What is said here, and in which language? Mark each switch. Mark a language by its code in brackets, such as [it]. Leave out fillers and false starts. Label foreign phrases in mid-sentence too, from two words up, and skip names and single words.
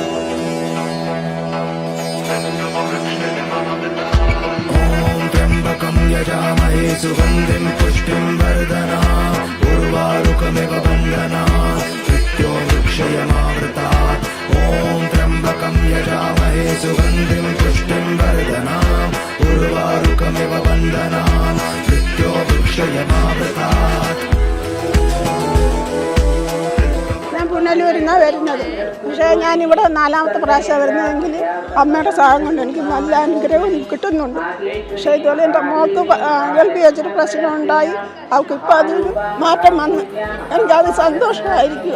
[sa] यजामहे सुगन्धिं पुष्टिं वर्धनाम् उर्वारुकमिव बन्धनात् मृत्यो मृक्षयमामृतात् ॐ त्र्यम्बकं यजामहे सुगन्धिं पुष्टिं वर्धनाम् उर्वारुकमिव बन्धनात् मृत्यो मृक्षयमामृतात् [ml] ഞാൻ പുനലൂരിൽ നിന്നാണ് വരുന്നത്. പക്ഷേ ഞാനിവിടെ 4ാമത്തെ പ്രാവശ്യം വരുന്നതെങ്കിൽ അമ്മയുടെ സഹായം കൊണ്ട് എനിക്ക് നല്ല അനുഗ്രഹം കിട്ടുന്നുണ്ട്. പക്ഷേ ഇതുപോലെ എൻ്റെ മോൾക്ക് ഗൾഫിൽ വെച്ചൊരു പ്രശ്നം ഉണ്ടായി. അവൾക്ക് ഇപ്പം അതൊരു മാറ്റം വന്ന് എനിക്കത് സന്തോഷമായിരിക്കുക.